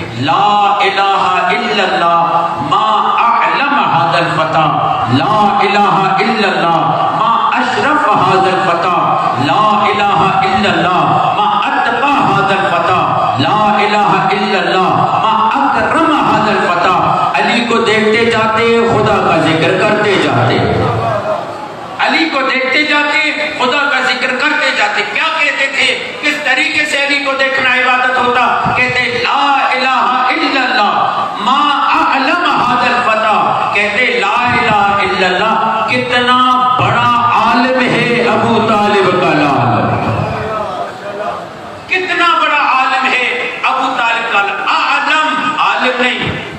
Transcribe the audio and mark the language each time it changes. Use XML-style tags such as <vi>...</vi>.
<ar>لا الہ الا اللہ ما اعلم هذا الفتى، لا الہ الا اللہ ما اشرف هذا الفتى، لا الہ الا اللہ ما اتقى هذا الفتى، لا الہ الا اللہ ما اکرم هذا الفتى.</ar> <ur>علی کو دیکھتے جاتے خدا کا ذکر کرتے جاتے، علی کو دیکھتے جاتے خدا کا ذکر کرتے جاتے. کیا کہتے تھے؟ کس طریقے سے علی کو دیکھنا عبادت ہوتا؟ کہتے</ur> <ar>لا الہ الا اللہ ما اعلم هذا الفتى،</ar> <ur>کہتے لا الہ الا اللہ کتنا بڑا عالم ہے ابو طالب کا لال، کتنا بڑا عالم ہے ابو طالب کا لال. عالم نہیں.</ur>